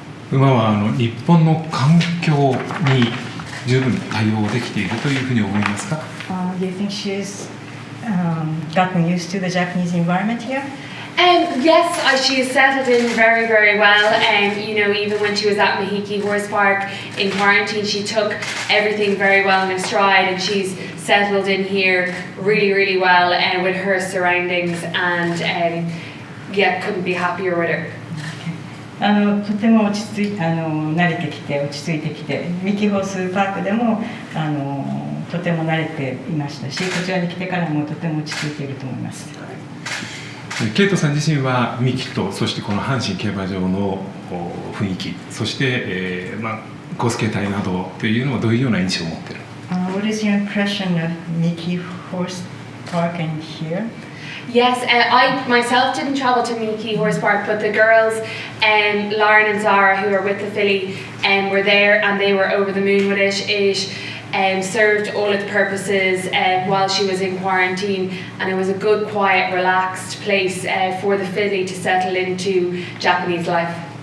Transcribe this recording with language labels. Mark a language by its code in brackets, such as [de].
[ja] 馬は日本の環境に十分対応できているというふうに思いますか [en] ？Do you think she's gotten used to the Japanese environment here? Yes, she has settled in very, very well. Even when she was at Mahiki Horse Park in quarantine, she took everything very well in her stride, and she's settled in here really, really well with her surroundings, and couldn't be happier with her. [ja] とても慣れてきて落ち着いてきて、ミキホースパークでもとても慣れていましたし、こちらに来てからもとても落ち着いていると思います。ケイトさん自身はミキとそしてこの阪神競馬場の雰囲気そして、コース形態などというのはどういうような印象を持っている？ [en] What is your impression of Mickey Horse Park and here? Yes, I myself didn't travel to Mickey Horse Park, but the girls, Lauren and Zara, who are with the filly, were there and they were over the moon with it. It served all its purposes while she was in quarantine, and it was a good, quiet, relaxed place for the filly to settle into Japanese life.